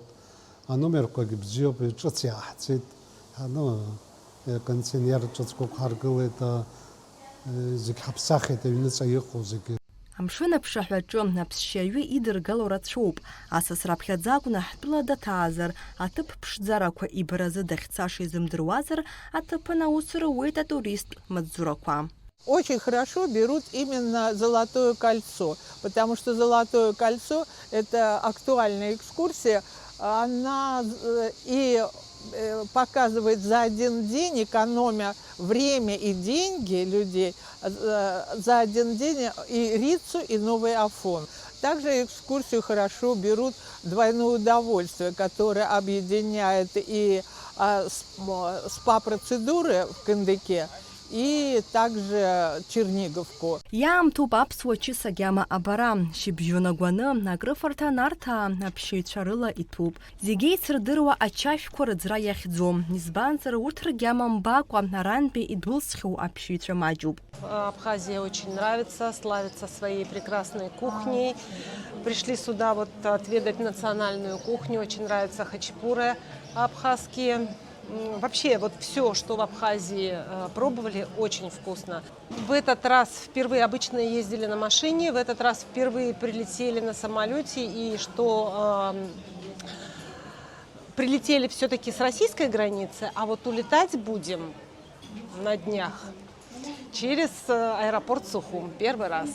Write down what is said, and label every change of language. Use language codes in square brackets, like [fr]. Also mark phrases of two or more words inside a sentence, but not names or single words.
[ab] Аномерқәагьы бзиоуп, ҿыц иааҳҵеит. Кондиционер ҿыцқәак ҳаргылеит, зегь ҳаԥсахит аҩныҵҟа иҟоу зегьы. Амшын аԥшаҳәаҿы аԥсшьаҩы идыргало рацәоуп. Асасра ԥхьаӡа акәны ҳтәыла даҭаазар, аҭыԥ ԥшӡарақәа ибаразы дахьцаша изымдыруазар, аҭыԥан аус руеит атурист маҵзурақәа. [ru] Очень хорошо берут именно Золотое кольцо, потому что Золотое кольцо – это актуальная экскурсия. Она и показывает за один день, экономя время и деньги людей, за один день и Рицу, и Новый Афон. Также экскурсию хорошо берут двойное удовольствие, которое объединяет и спа-процедуры в Кындыке, и также Черниговку. [ab] Иаамҭоуп аԥсуа ҷыс агьама абара, шьыбжьон агәаны акрыфарҭа нарҭаа аԥшьаҩцәа рыла иҭәуп. Зегьы еицырдыруа ачашәқәа рыӡра иахьӡом, избанзар урҭ ргьама мбакәа арантәи идәылҵхьоу аԥшьаҩцәа маҷуп. [ru] Абхазия очень нравится, славится своей прекрасной кухней. Пришли сюда вот отведать национальную кухню, очень нравятся хачапуры абхазские. Вообще, вот все, что в Абхазии пробовали, очень вкусно. В этот раз впервые, обычно ездили на машине, в этот раз впервые прилетели на самолете, и что прилетели все-таки с российской границы, а вот улетать будем на днях через аэропорт Сухум, первый раз.